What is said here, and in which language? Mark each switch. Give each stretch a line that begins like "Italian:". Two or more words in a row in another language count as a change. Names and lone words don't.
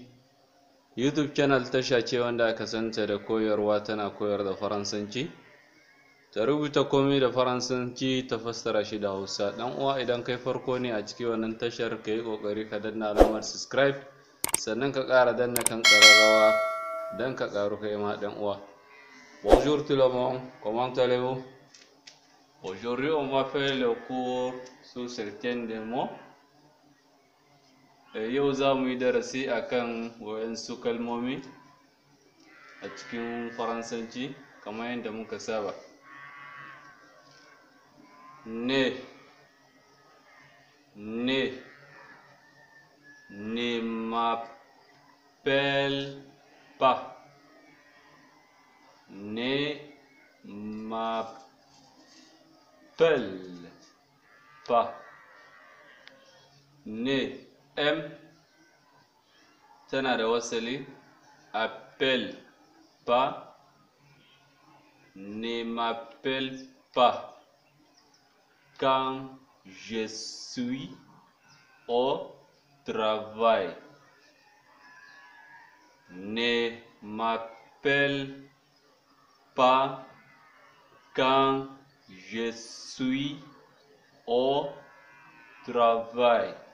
Hausa: YouTube channel tasha ce wanda aka santa da koyarwa, tana koyar da Faransanci, ta rubuta komai da Faransanci, ta fassara shi da Hausa. Dan uwa, idan kai farko ne a cikin wannan tashar, ka yi ƙoƙari ka danna alamar subscribe, sannan ka ƙara danna kan ƙararrawa don ka ƙaru kai ma dan uwa.
French: Bonjour tout le monde, comment allez-vous? Aujourd'hui on va faire le cours sur certains des mots.
Hausa: Yau za mu yi darasi akan waɗansu kalmomi a cikin Faransanci kamar yadda muka saba.
French: Ne m'appelle pas. Ne m'appelle pas.
Hausa: Ne M tana da wasali,
French: appelle pas. Ne m'appelle pas quand je suis au travail. Ne m'appelle pas quand je suis au travail.